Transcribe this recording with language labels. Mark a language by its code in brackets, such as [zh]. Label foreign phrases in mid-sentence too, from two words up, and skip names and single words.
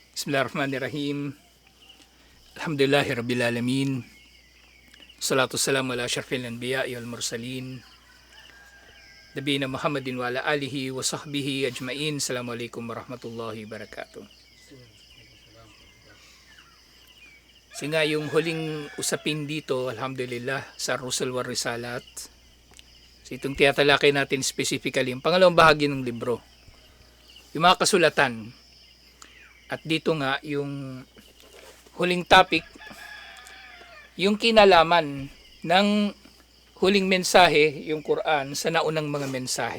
[ar] بسم الله الرحمن الرحيم. الحمد لله رب العالمين. الصلاة والسلام على أشرف الأنبياء والمرسلين. نبينا محمد وعلى آله وصحبه أجمعين. السلام عليكم ورحمة الله وبركاته. [tl] Nga yung huling usapin dito, alhamdulillah, sa [ar] Rusul wa Risalat. [tl] So itong tiyatalakay natin specifically, yung pangalawang bahagi ng libro. Yung mga kasulatan. At dito nga, yung huling topic, yung kinalaman ng huling mensahe, yung Quran, sa naunang mga mensahe.